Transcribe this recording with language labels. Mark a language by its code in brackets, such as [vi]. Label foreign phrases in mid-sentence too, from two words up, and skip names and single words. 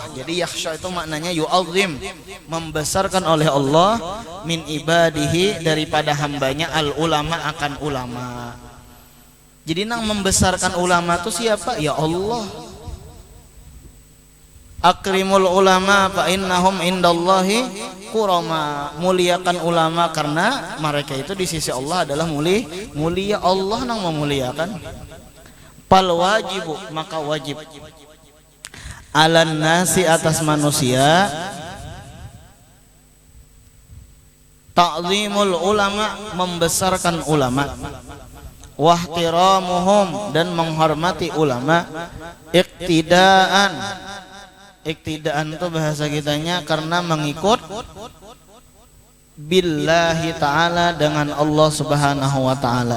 [id] Jadi yakhsha itu maknanya yu'azzim, membesarkan oleh Allah, [ar] من عباده, [id] daripada hambanya [ar] العلماء [id] akan ulama. [bjn] Jadi nang membesarkan ulama itu siapa? [ar] يا الله. أكرموا العلماء فإنهم عند الله كرماء. [id] Muliakan ulama karena mereka itu di sisi Allah adalah mulia. [bjn] Allah nang memuliakan. [ar] فالواجب, [id] maka wajib [ar] على الناس [id] atas manusia [ar] تعظيم العلماء, [id] membesarkan ulama, wahtiramuhum, dan menghormati ulama, iktidaan itu bahasa kitanya karena mengikut [ar] بالله تعالى, [id] dengan Allah [ar] سبحانه وتعالى.